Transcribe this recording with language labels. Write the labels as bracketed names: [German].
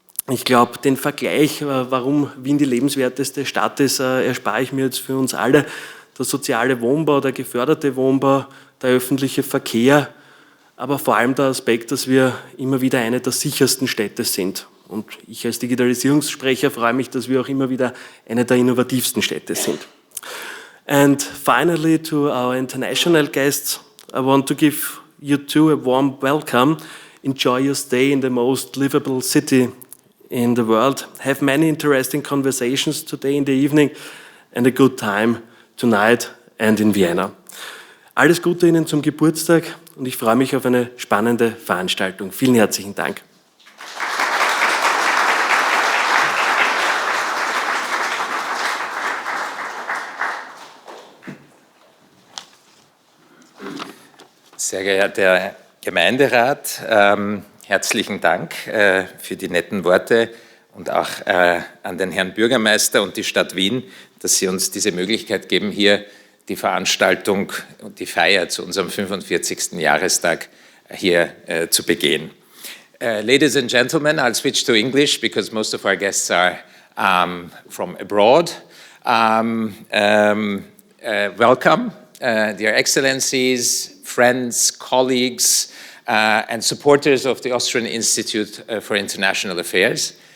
[German] Ich glaube, den Vergleich, warum Wien die lebenswerteste Stadt ist, erspare ich mir jetzt für uns alle. Der soziale Wohnbau, der geförderte Wohnbau, der öffentliche Verkehr, aber vor allem der Aspekt, dass wir immer wieder eine der sichersten Städte sind. Und ich als Digitalisierungssprecher freue mich, dass wir auch immer wieder eine der innovativsten Städte sind. [English] And finally, to our international guests, I want to give you two a warm welcome. Enjoy your stay in the most livable city in the world. Have many interesting conversations today in the evening and a good time tonight and in Vienna. [German] Alles Gute Ihnen zum Geburtstag und ich freue mich auf eine spannende Veranstaltung. Vielen herzlichen Dank. Sehr geehrter Herr Gemeinderat, herzlichen Dank für die netten Worte und auch an den Herrn Bürgermeister und die Stadt Wien, dass Sie uns diese Möglichkeit geben, hier die Veranstaltung und die Feier zu unserem 45. Jahrestag hier zu begehen. [English] Ladies and gentlemen, I'll switch to English because most of our guests are from abroad. Welcome, dear Excellencies, friends, colleagues, and supporters of the Austrian Institute for International Affairs.